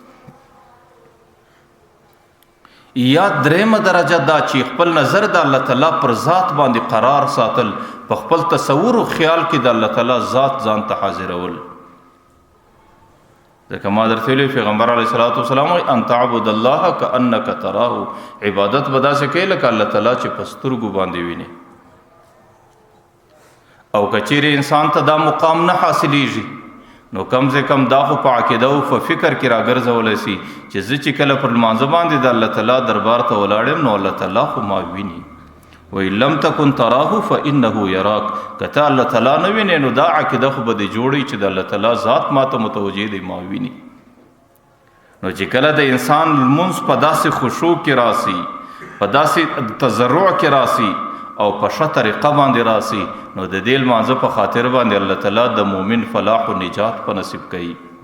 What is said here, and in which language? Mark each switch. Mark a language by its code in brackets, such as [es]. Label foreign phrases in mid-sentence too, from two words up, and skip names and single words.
[ps] یا دریمه درجه دا چې خپل نظر د الله تعالی پر ذات باندې قرار ساتل، په خپل تصور او خیال کې د الله تعالی ذات ځان ته حاضرول. ځکه ما درته ویلي پیغمبر [ar] علیه الصلاۃ والسلام [ps] وایي [ar] ان تعبد الله کأنک تراه، [ps] عبادت به داسې کوي لکه الله تعالی چې په سترګو باندې ویني. او که چیرې انسان ته دا مقام نه حاصلیږي نو [ur] کم سے کم [ps] دا خو په عقیده او په فکر کې راګرځولی سي چې زه چې کله پر لمانځه باندې د الله تعالی دربار ته ولاړ یم نو الله تعالی خو ما ویني. [ar] وإن لم تكن تراه فإنه يراك، [ps] که ته الله تعالی نه وینې نو دا عقیده خو به دې جوړي چې د الله تعالی ذات ما ته متوجه دی، ما ویني. نو چې کله د انسان لمونځ په داسې خشوع کې راسي، په داسې تضرع کې راسي او په ښه طریقه باندې راسي نو د دې لمانځه په خاطر باندې الله تعالی د مؤمن فلاح و نجات په نصیب کوي.